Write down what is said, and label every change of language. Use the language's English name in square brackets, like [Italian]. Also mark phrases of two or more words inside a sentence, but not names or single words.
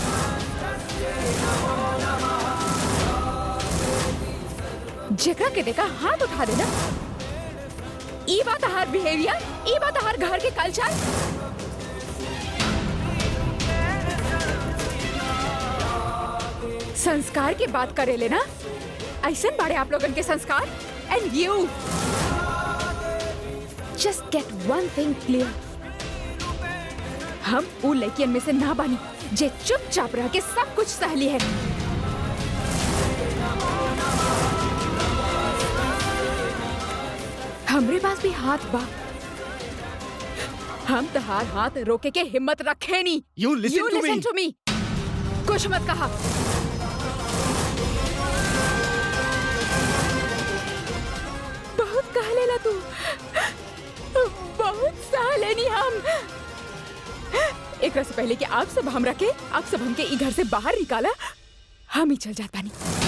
[Bhojpuri] जेकरा के देखा हाथ उठा देना। ई बात हर बिहेवियर, ई बात हर घर के कल्चर। संस्कार की बात करे लेना। ऐसे बाड़े आप लोगन के संस्कार। [English] and you just get one thing clear. [Bhojpuri] हम उ लड़कियन में से ना बानी जे चुपचाप रह के सब कुछ सहली है। हमरे पास भी हाथ बा। हम तहार हाथ रोके के हिम्मत रखे नी। [English] You listen to me. [Bhojpuri] कुछ मत कहा। बहुत कह लेला तू। बहुत सह लेनी हम। एकरा से पहले कि आप सब हम रखे, आप सब हमके ई घर से बाहर निकाला, हम ही चल जाता नहीं।